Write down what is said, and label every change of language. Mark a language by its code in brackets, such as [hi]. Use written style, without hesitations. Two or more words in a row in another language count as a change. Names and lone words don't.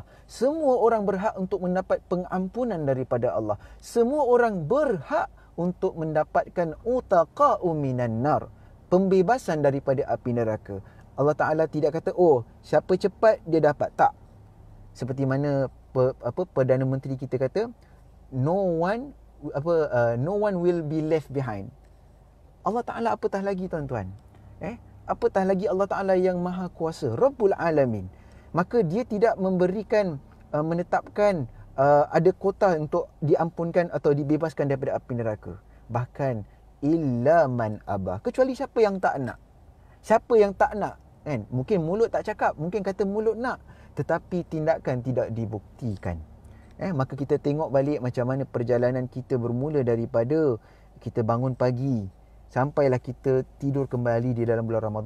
[ms] Semua orang berhak untuk mendapat pengampunan daripada Allah. Semua orang berhak untuk mendapatkan [ar] عتقاء من النار, [ms] pembebasan daripada api neraka. Allah Ta'ala tidak kata, siapa cepat dia dapat. Tak. Seperti mana Perdana Menteri kita kata, [en] no one will be left behind. [ms] Allah Ta'ala apatah lagi, tuan-tuan. Apatah lagi Allah Ta'ala yang maha kuasa, [ar] رب العالمين. [ms] Maka dia tidak memberikan, menetapkan ada kota untuk diampunkan atau dibebaskan daripada api neraka. Bahkan [ar] إلا من أبى, [ms] kecuali siapa yang tak nak. Siapa yang tak nak, kan? Mungkin mulut tak cakap, mungkin kata mulut nak, tetapi tindakan tidak dibuktikan. Maka kita tengok balik macam mana perjalanan kita bermula daripada kita bangun pagi sampailah kita tidur kembali di dalam bulan Ramadan.